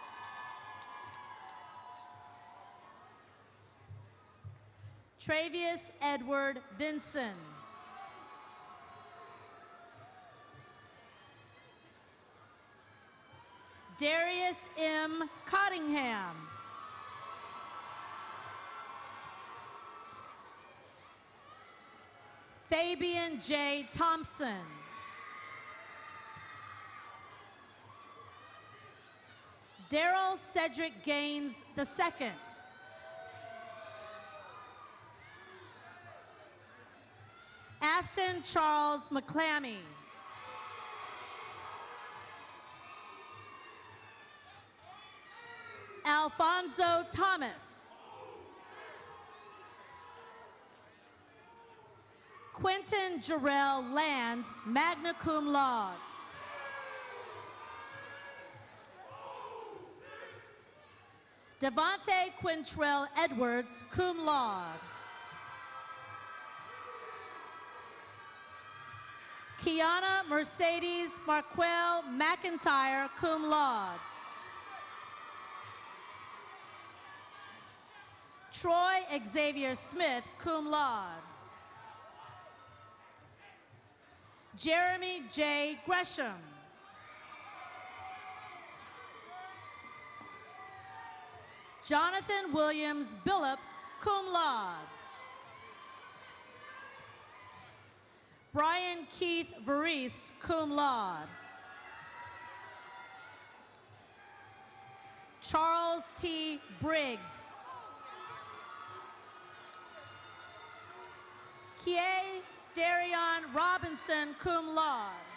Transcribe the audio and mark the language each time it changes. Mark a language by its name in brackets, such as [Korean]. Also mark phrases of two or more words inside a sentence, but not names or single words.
[English] Travius Edward Vinson. Darius M. Cottingham. Fabian J. Thompson. Daryl Cedric Gaines II. Afton Charles McClammy. Alfonso Thomas. Quentin Jarrell Land, [Latin] magna cum laude. [English] Devontae Quintrell Edwards, [Latin] cum laude. [English] Kiana Mercedes Marquel McIntyre, [Latin] cum laude. [English] Troy Xavier Smith, [Latin] cum laude. [English] Jeremy J. Gresham. Jonathan Williams Billups, [Latin] cum laude. [English] Brian Keith Varese, [Latin] cum laude. [English] Charles T. Briggs. Kie Darion Robinson, [Latin] cum laude.